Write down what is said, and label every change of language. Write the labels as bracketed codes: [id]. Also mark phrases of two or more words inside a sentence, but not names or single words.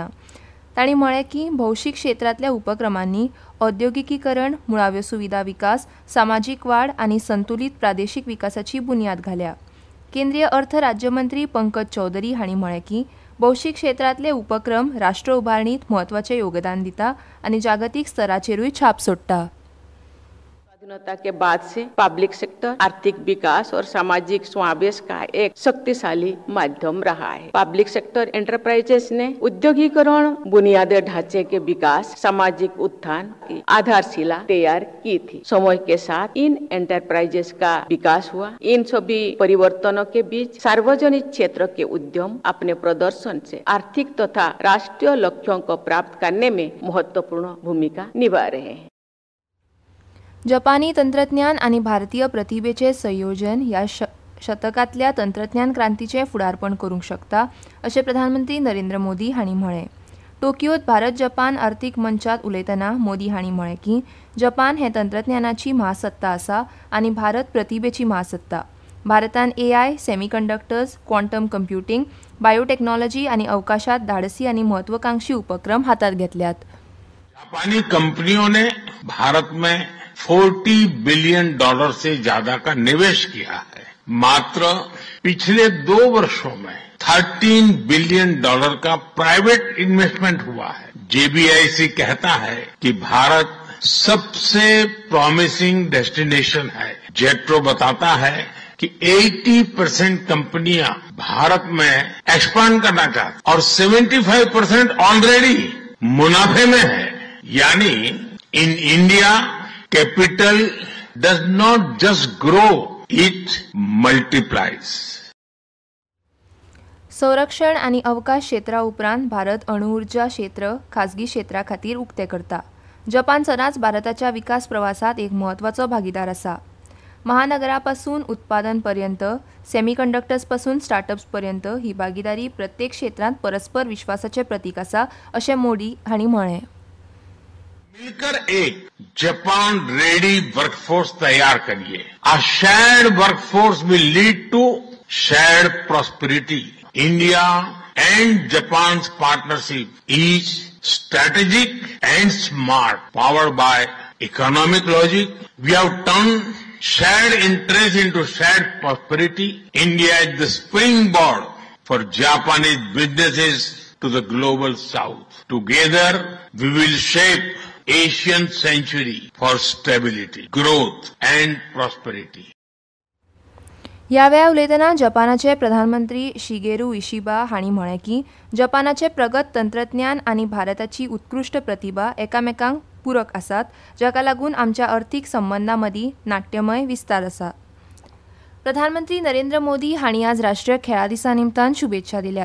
[kok] तांणी म्हळें की भौशीक क्षेत्रांतल्या उपक्रमांनी औद्योगिकीकरण, मुळाव्यो सुविधा विकास, सामाजीक वाड आनी संतुलीत प्रादेशीक विकासाची बुन्याद घाल्या. केंद्रीय अर्थ राज्यमंत्री पंकज चौधरी हांणी म्हळें की भौशीक क्षेत्रांतले उपक्रम राष्ट्र उबारणींत म्हत्वाचें योगदान दिता आनी जागतीक स्तराचेरूय छाप सोडटा. [hi] स्वाधीनता के बाद से [en] public sector [hi] आर्थिक विकास और सामाजिक समावेश का एक शक्तिशाली माध्यम रहा है. [en] public sector enterprises [hi] ने औद्योगिकरण, बुनियादी ढांचे के विकास, सामाजिक उत्थान की आधारशिला तैयार की थी. समय के साथ इन एंटरप्राइजेस का विकास हुआ. इन सभी परिवर्तनों के बीच सार्वजनिक क्षेत्र के उद्यम अपने प्रदर्शन से आर्थिक तथा राष्ट्रीय लक्ष्यों को प्राप्त करने में महत्वपूर्ण भूमिका निभा रहे हैं. [kok] जपानी तंत्रज्ञान आनी भारतीय प्रतिभेचे संयोजन ह्या शतकांतल्या तंत्रज्ञान क्रांतीचें फुडारपण करूंक शकता अशें प्रधानमंत्री नरेंद्र मोदी हांणी म्हळें. टोकियोत भारत जपान अर्थीक मंचात उलयतना मोदी हांणी म्हळें की जपान हें तंत्रज्ञानाची महासत्ता आसा आनी भारत प्रतिभेची महासत्ता. भारतान AI, सेमीकंडक्टर्स, [en] quantum computing, [kok] बायोटेक्नॉलॉजी आनी अवकाशात धाडसी आनी महत्वाकांक्षी उपक्रम हातात घेतल्यात. [hi] जापानी कंपनियों ने भारत में $40 बिलियन से ज्यादा का निवेश किया है. मात्र पिछले 2 वर्षों में $13 बिलियन का [en] private investment [hi] हुआ है. JBIC कहता है कि भारत सबसे [en] promising destination [hi] है. जेट्रो बताता है कि 80% कंपनियां भारत में एक्सपांड करना चाहती और 75% ऑलरेडी मुनाफे में है. [en] यानी in India capital does not just grow, it multiplies. [kok] संरक्षण आनी अवकाश क्षेत्रा उपरांत भारत अणुऊर्जा क्षेत्र खाजगी क्षेत्रा खातीर उक्तें करता. जपान सदांच भारताच्या विकास प्रवासात एक म्हत्वाचो भागीदार आसा. महानगरापासून उत्पादन पर्यंत, सेमीकंडक्टर्स पासून स्टार्टअप्स पर्यंत ही भागीदारी प्रत्येक क्षेत्रांत परस्पर विश्वासाचें प्रतीक आसा अशें मोदी हांणी म्हळें. [hi] मिलकर एक [en] Japan ready workforce [hi] तैयार करिए. [en] A shared workforce will lead to shared prosperity. India and Japan's partnership is strategic and smart, powered by economic logic. We have turned shared interest into shared prosperity. India is the springboard for Japanese businesses to the global south. Together, we will shape Asian century for stability, growth and prosperity. [kok] ह्या वेळा उलयतना जपानाचे प्रधानमंत्री शिगेरू इशिबा हांणी म्हळें की जपानाचे प्रगत तंत्रज्ञान आनी भारताची उत्कृश्ट प्रतिभा एकामेकांक पूरक आसात, जाका लागून आमच्या अर्थीक संबंदां मदीं नाट्यमय विस्तार आसा. प्रधानमंत्री नरेंद्र मोदी हांणी आज राष्ट्रीय खेळां दिसा निमतान शुभेच्छा दिल्यात.